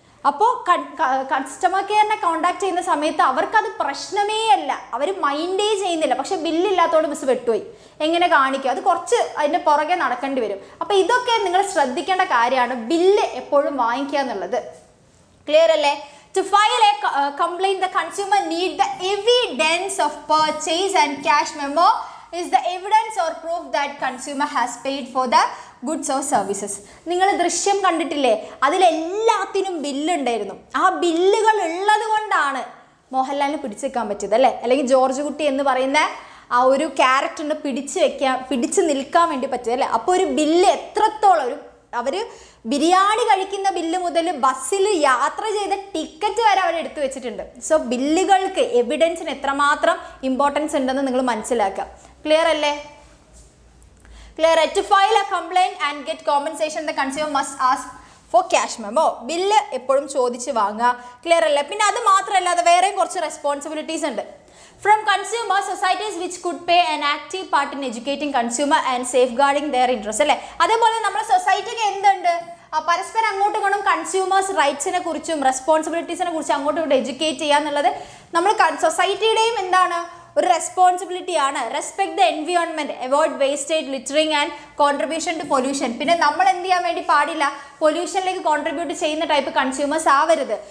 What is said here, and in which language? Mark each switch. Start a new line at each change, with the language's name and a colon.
Malayalam: അപ്പോൾ customer കെയറിനെ contact ചെയ്യുന്ന സമയത്ത് അവർക്കത് പ്രശ്നമേ അല്ല, അവർ മൈൻഡേ ചെയ്യുന്നില്ല. പക്ഷെ ബില്ലില്ലാത്തതുകൊണ്ട് മിസ് വെട്ടുപോയി. എങ്ങനെ കാണിക്കുക? അത് കുറച്ച് അതിൻ്റെ പുറകെ നടക്കേണ്ടി വരും. അപ്പോൾ ഇതൊക്കെ നിങ്ങൾ ശ്രദ്ധിക്കേണ്ട കാര്യമാണ്, ബില്ല് എപ്പോഴും വാങ്ങിക്കുക എന്നുള്ളത്. ക്ലിയർ അല്ലേ?
English: To file a complaint, the consumer need the evidence of purchase and cash memo is the evidence or proof that consumer has paid for the goods or services.
Malayalam: നിങ്ങൾ ദൃശ്യം കണ്ടിട്ടില്ലേ? അതിലെല്ലാത്തിനും ബില്ലുണ്ടായിരുന്നു. ആ ബില്ലുകൾ ഉള്ളത് കൊണ്ടാണ് മോഹൻലാലിന് പിടിച്ചു വെക്കാൻ പറ്റിയത് അല്ലേ? അല്ലെങ്കിൽ ജോർജ് കുട്ടി എന്ന് പറയുന്ന ആ ഒരു ക്യാരക്ടറിന് പിടിച്ചു നിൽക്കാൻ വേണ്ടി പറ്റിയത് അല്ലേ? അപ്പോൾ ഒരു ബില്ല് എത്രത്തോളം അവർ ബിരിയാണി കഴിക്കുന്ന ബില്ല് മുതൽ ബസ്സിൽ യാത്ര ചെയ്ത ടിക്കറ്റ് വരെ അവർ എടുത്തു വെച്ചിട്ടുണ്ട്. സോ ബില്ലുകൾക്ക് എവിഡൻസിന് എത്രമാത്രം ഇമ്പോർട്ടൻസ് ഉണ്ടെന്ന് നിങ്ങൾ മനസ്സിലാക്കുക. ക്ലിയർ അല്ലേ? Clear.
English: To file a complaint and get compensation the consumer must ask for cash memo.
Malayalam: Bill എപ്പോഴും ചോദിച്ച് വാങ്ങുക. ക്ലിയർ അല്ലേ? പിന്നെ അത് മാത്രമല്ലാതെ വേറെയും കുറച്ച് റെസ്പോൺസിബിലിറ്റീസ് ഉണ്ട്.
English: From consumers, societies which could play an active part in educating consumer and safeguarding their interests.
Malayalam: അല്ലേ? അതേപോലെ നമ്മുടെ സൊസൈറ്റിക്ക് എന്തുണ്ട്? പരസ്പരം അങ്ങോട്ടും ഇങ്ങോട്ടും കൺസ്യൂമേഴ്സ് റൈറ്റ്സിനെ കുറിച്ചും റെസ്പോൺസിബിലിറ്റീസിനെ കുറിച്ചും അങ്ങോട്ടും ഇങ്ങോട്ടും എഡ്യൂക്കേറ്റ് ചെയ്യുക എന്നുള്ളത് നമ്മൾ സൊസൈറ്റിയുടെയും എന്താണ് ഒരു റെസ്പോൺസിബിലിറ്റി ആണ്.
English: Respect the environment, avoid wastage, littering and contribution to pollution.
Malayalam: പിന്നെ നമ്മൾ എന്ത് ചെയ്യാൻ വേണ്ടി പാടില്ല? പൊല്യൂഷനിലേക്ക് കോൺട്രിബ്യൂട്ട് ചെയ്യുന്ന ടൈപ്പ് കൺസ്യൂമേഴ്സ് ആവരുത്.